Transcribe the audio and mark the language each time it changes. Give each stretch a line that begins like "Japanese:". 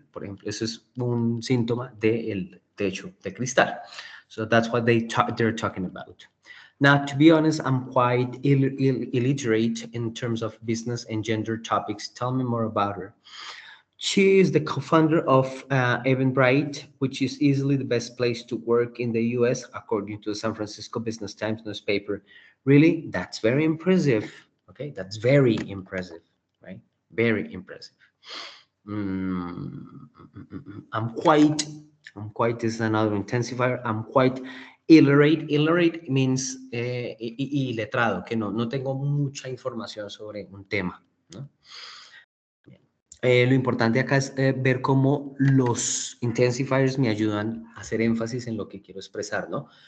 Spanish: Por ejemplo, eso es un síntoma del techo de cristal.
English: So that's what they're talking about. Now, to be honest, I'm quite illiterate in terms of business and gender topics. Tell me more about her. She is the co-founder of Eventbrite, which is easily the best place to work in the US, according to the San Francisco Business Times newspaper. Really, that's very impressive. Okay, that's very impressive, right? Very impressive. Mm, I'm quite is another intensifier. I'm quite illiterate. Illiterate means
Spanish: iletrado, que no tengo mucha información sobre un tema, ¿no? Lo importante acá es ver cómo los intensifiers me ayudan a hacer énfasis en lo que quiero expresar, ¿no?